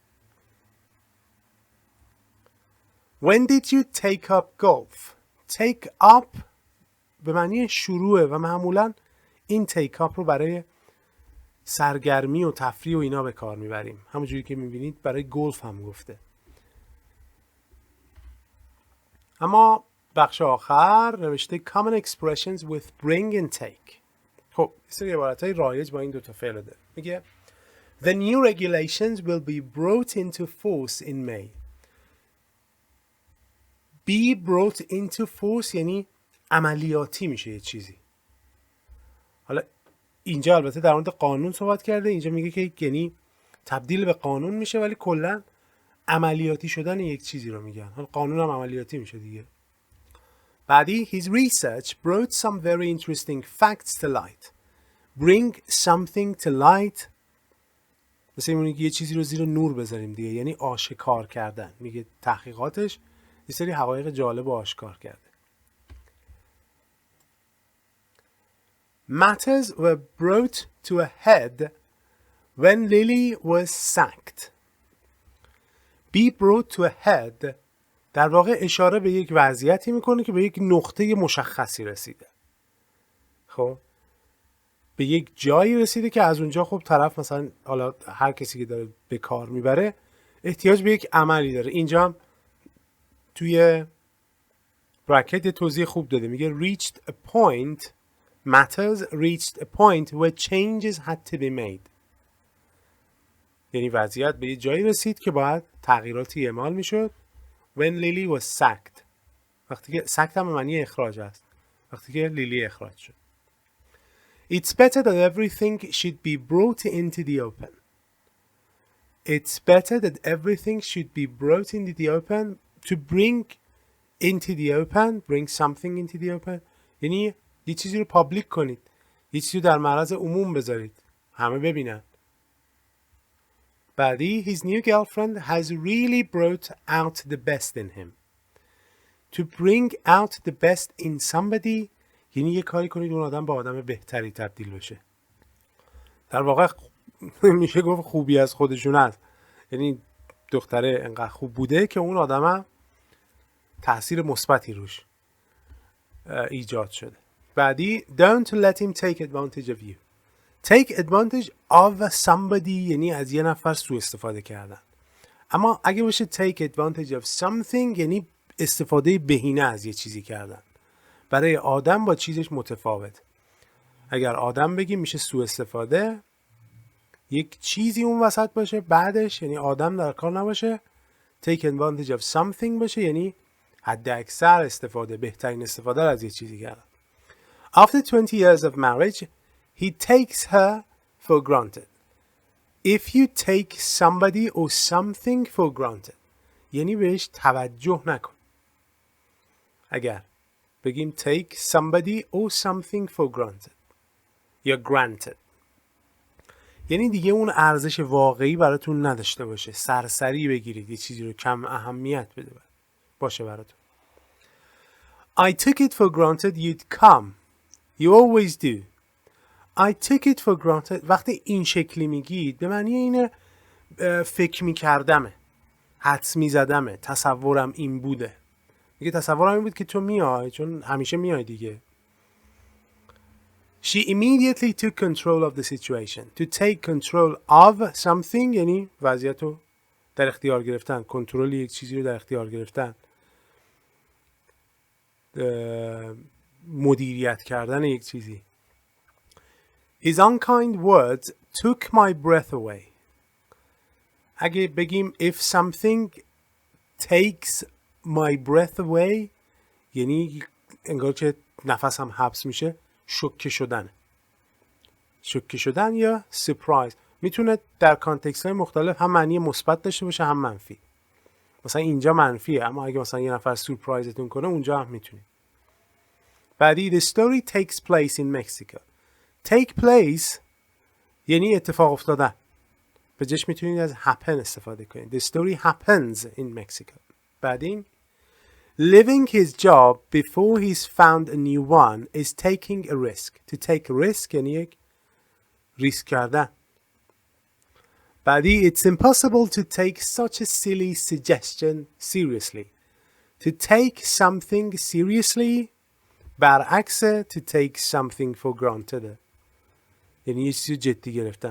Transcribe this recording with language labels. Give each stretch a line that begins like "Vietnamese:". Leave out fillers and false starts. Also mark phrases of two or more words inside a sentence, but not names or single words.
English: When did you take up golf? take up
Persian: به معنی شروعه و معمولا این
English: take up
Persian: رو برای سرگرمی و تفریح و اینا به کار میبریم. همونجوری که میبینید برای گلف هم گفته. اما بخش آخر نوشته
English: common expressions with bring and take.
Persian: خب سری عبارتهای رایج با این دوتا فعل داره.
English: میگه The new regulations will be brought into force in May. Be brought into force
Persian: یعنی عملیاتی میشه یه چیزی. حالا اینجا البته در مورد قانون صحبت کرده، اینجا میگه که یعنی تبدیل به قانون میشه ولی کلا عملیاتی شدن یک چیزی رو میگن. حالا قانون هم عملیاتی میشه دیگه.
English: بعدی his research brought some very interesting facts to light. Bring something to light
Persian: مثل میگه یه چیزی رو زیر نور بذاریم دیگه، یعنی آشکار کردن. میگه تحقیقاتش یه سری حقایق جالب و آشکار کرده.
English: Matters were brought to a head when Lily was sacked. Be brought to a head
Persian: در واقع اشاره به یک وضعیتی میکنه که به یک نقطه مشخصی رسیده. خب به یک جایی رسیده که از اونجا خب طرف مثلا حالا هر کسی که داره به کار میبره احتیاج به یک عملی داره. اینجا هم توی براکت توضیح خوب داده، میگه
English: reached a point matters reached a point where changes had to be made.
Persian: یعنی وضعیت به یه جایی رسید که باید تغییراتی اعمال میشد.
English: when Lily was sacked
Persian: وقتی که sacked هم معنی اخراج است، وقتی که لیلی اخراج شد.
English: It's better that everything should be brought into the open. It's better that everything should be brought into the open. To bring into the open, bring something into the open
Persian: یعنی یه چیزی رو پابلیک کنید، یه چیزی رو در معرض عموم بذارید، همه ببینن.
English: بعدی his new girlfriend has really brought out the best in him. To bring out the best in somebody
Persian: یعنی یه کاری کنید اون آدم با آدم بهتری تبدیل بشه. در واقع میشه گفت خوبی از خودشون هست، یعنی دختره انقدر خوب بوده که اون آدم تأثیر مثبتی روش ایجاد شده.
English: بعدی don't let him take advantage of you. take advantage of somebody
Persian: یعنی از یه نفر سوء استفاده کردن. اما اگه باشه
English: take advantage of something
Persian: یعنی استفاده بهینه از یه چیزی کردن. برای آدم با چیزش متفاوت. اگر آدم بگیم میشه سوء استفاده، یک چیزی اون وسط باشه بعدش یعنی آدم در کار نباشه،
English: take advantage of something
Persian: باشه یعنی حد اکثر استفاده، بهترین استفاده از یه چیزی کردن.
English: After 20 years of marriage, he takes her for granted. If you take somebody or something for granted
Persian: یعنی بهش توجه نکن. اگر بگیم
English: take somebody or something for granted
Persian: یا granted یعنی دیگه اون ارزش واقعی براتون نداشته باشه، سرسری بگیرید، یه چیزی رو کم اهمیت بده باشه براتون.
English: I took it for granted you'd come. You always do. I took it for granted
Persian: وقتی این شکلی میگید به معنی اینه فکر میکردمه، حدس میزدمه، تصورم این بوده. میگه تصورم این بود که تو میای چون همیشه میای دیگه.
English: She immediately took control of the situation. To take control of something
Persian: یعنی وضعیت رو در اختیار گرفتن، کنترل یک چیزی رو در اختیار گرفتن، مدیریت کردن یک چیزی.
English: His unkind words took my breath away.
Persian: اگه بگیم
English: if something takes my breath away
Persian: یعنی انگار که نفسم حبس میشه، شوکه شدن. شوکه شدن یا surprise میتونه در کانتکست های مختلف هم معنی مثبت داشته باشه هم منفی. مثلا اینجا منفیه اما اگه مثلا یه نفر سورپرایزتون کنه اونجا هم میتونه.
English: بعدی the story takes place in Mexico. take place
Persian: یعنی اتفاق افتادن. به جاش میتونید از happen استفاده کنید.
English: The story happens in Mexico. بعدی Leaving his job before he's found a new one is taking a risk. To take a risk
Persian: یعنی یک ریسک کردن.
English: بعدی It's impossible to take such a silly suggestion seriously. To take something seriously برعکس to take something for granted.
Persian: یعنی یه چیزی جدی گرفتن.